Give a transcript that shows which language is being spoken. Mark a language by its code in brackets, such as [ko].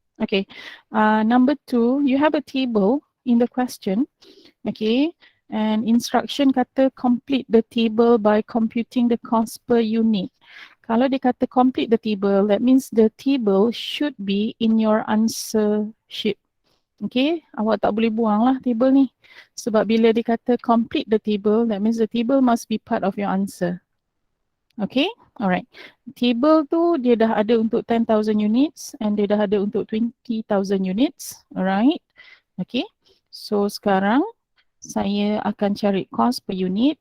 [en] Okay, number 2, you have a table in the question. Okay, and instruction kata complete the table by computing the cost per unit. [ms] Kalau dia kata [en] complete the table, that means the table should be in your answer sheet. [ms] Okay, awak tak boleh buang lah table ni. Sebab bila dia kata [en] complete the table, that means the table must be part of your answer. [ms] Okay, alright. Table tu dia dah ada untuk 10,000 units and dia dah ada untuk 20,000 units. Alright, okay. So sekarang saya akan cari cost per unit.